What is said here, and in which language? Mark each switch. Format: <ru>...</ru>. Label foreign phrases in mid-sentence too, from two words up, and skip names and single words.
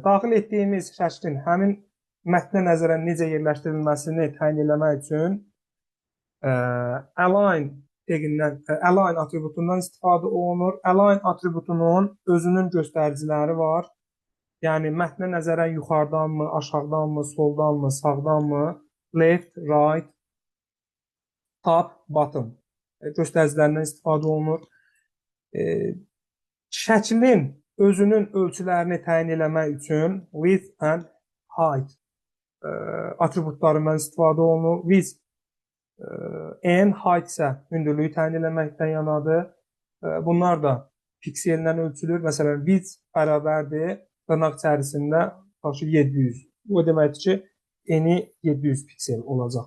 <az>Daxil etdiyimiz şəklin həmin mətnə nəzərən necə yerləşdirilməsini təyin eləmək üçün align atributundan istifadə olunur. Align atributunun özünün göstəriciləri var. Yəni, mətnə nəzərən yuxarıdanmı, aşağıdanmı, soldanmı, sağdanmı,</az> <en>left, right, top, bottom</en> <az>göstəricilərindən istifadə olunur. Şəklin özünün ölçülərini təyin eləmək üçün</az> <en>width and height</en> <az>atributlarından istifadə olunur. Width n, height isə hündürlüyü təyin eləməkdən yanadır. Bunlar da piksellə ölçülür. Məsələn, width bərabərdir dırnaq içərisində 700. Bu deməkdir ki, eni 700 piksel olacaq.</az>